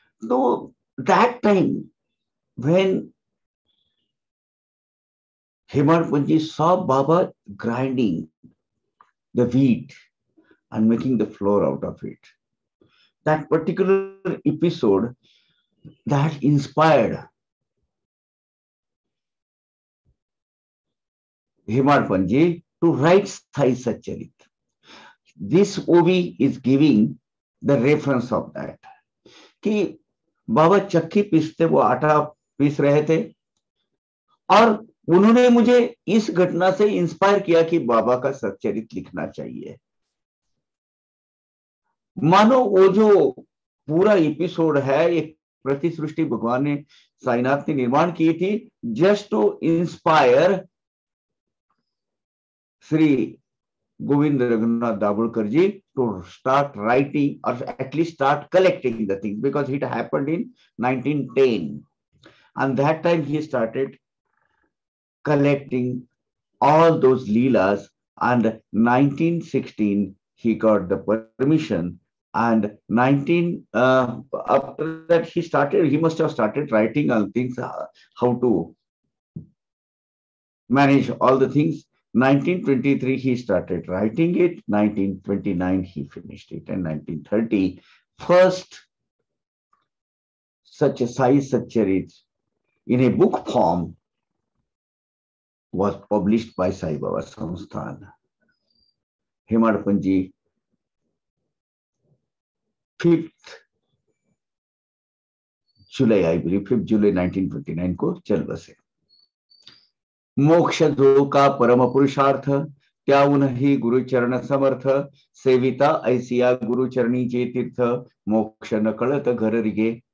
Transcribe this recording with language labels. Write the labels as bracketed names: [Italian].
[English] तो that time when Hemant Panji saw Baba grinding the wheat and making the flour out of it, that particular episode that inspired Hemant Panji to write Sai Satcharit. This OV is giving the reference of that [Hindi] कि बाबा चक्की पीसते, वो आटा piece रहे थे, और उन्होंने मुझे इस घटना से इंस्पायर किया कि बाबा का सच्चरित लिखना चाहिए। मानो वो जो पूरा एपिसोड है, एक प्रतिसृष्टि भगवान ने, साईनाथ ने निर्माण की थी [English] Just to inspire Shri Govind Raghunath Dabholkar ji to start writing or at least start collecting the things, because it happened in 1910, and that time he started collecting all those leelas, and 1916 he got the permission, and 19 after that he must have started writing all things, how to manage all the things. 1923 he started writing it, 1929 he finished it, and 1930 first such a Sai Satcharit in a book form was published by Sai Baba Samsthan. [Hindi] Hemad Panji [English] 5th July, I believe 5th July 1929 [Hindi] को चल बसे। मोक्ष जो का परम पुरुषार्थ, [Marathi] त्याऊन ही गुरु चरण समर्थ, सेविता Isaiah गुरु चरणी जे तीर्थ, मोक्ष न कळत घर रिगे।